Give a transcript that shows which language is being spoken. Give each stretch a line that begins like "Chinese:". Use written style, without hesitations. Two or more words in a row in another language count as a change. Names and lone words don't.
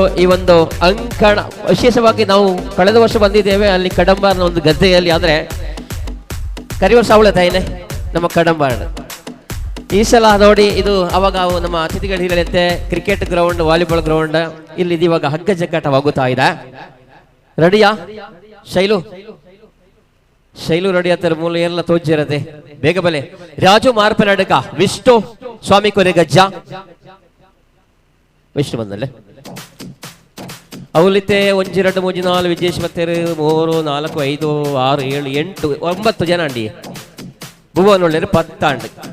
Kannada: ಈ ಒಂದು ಅಂಕಣ ವಿಶೇಷವಾಗಿ ನಾವು ಕಳೆದ ವರ್ಷ ಬಂದಿದ್ದೇವೆ ಅಲ್ಲಿ ಕಡಂಬಾರ್ನ ಒಂದು ಗದ್ದೆಯಲ್ಲಿ, ಆದ್ರೆ ಕರಿವರ್ ಸಾವಳ ತಾಯಿನೇ ನಮ್ಮ ಕಡಂಬಾರ್. ಈ ಸಲ ನೋಡಿ ಇದು ಅವಾಗ ನಮ್ಮ ಅತಿಥಿಗಳು ಹೇಳಂತೆ
English: cricket ground, volleyball ground
Kannada: ಇಲ್ಲಿ ಇವಾಗ ಹಗ್ಗ ಜಗ್ಗಾಟವಾಗುತ್ತಾ ಇದೆ. ರೆಡಿಯಾ ಶೈಲು ರೆಡಿ ಆಗ್ತಾರೆ.
Tulu: ಮೂಲ ಎಲ್ಲ ತೋಜಿರತ್ತೆ ಬೇಗ ಬಲೆ. ರಾಜು ಮಾರ್ಪನಡಕ ವಿಷ್ಣು ಸ್ವಾಮಿ ಕೊರೆಗಜ್ಜ ವಿಷ್ಣು ಬಂದಲ್ಲೇ ಅವಲಿತೆ 1 2 3 4 ವಿಜೇಶ್ ಮತ್ತೇರು 3 4 5 6 7 8 9 ಜನ ಅಂಡಿ ಭುವನ್ ಒಳ್ಳೆಯರು 10 ಅಂಡಿ